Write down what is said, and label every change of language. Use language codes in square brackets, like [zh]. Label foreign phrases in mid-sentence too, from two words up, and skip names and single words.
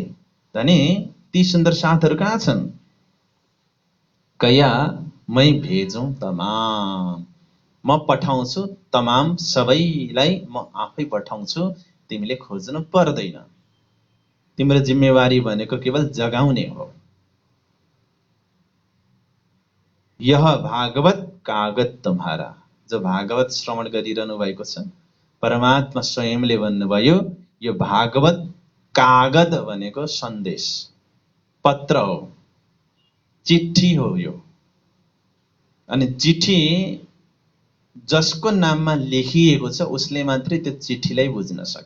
[ne] धनी ती सुन्दर साथहरू कहाँ छन्? [hi] कया मै भेजौं तमाम, [ne] म पठाउँछु तमाम सबैलाई, म आफै पठाउँछु, तिमीले खोज्नु पर्दैन। तिम्रो जिम्मेवारी भनेको केवल जगाउने हो। [hi] यह भागवत कागत तुम्हारा, [ne] जो भागवत श्रवण गरिरहनु भएको छ, परमात्मा स्वयंले भन्नुभयो यो भागवत कागज भनेको सन्देश पत्र हो, चिठी हो यो। अनि चिठी जसको नाममा लेखिएको छ उसले मात्रै त्यो चिठीलाई बुझ्न सक्छ।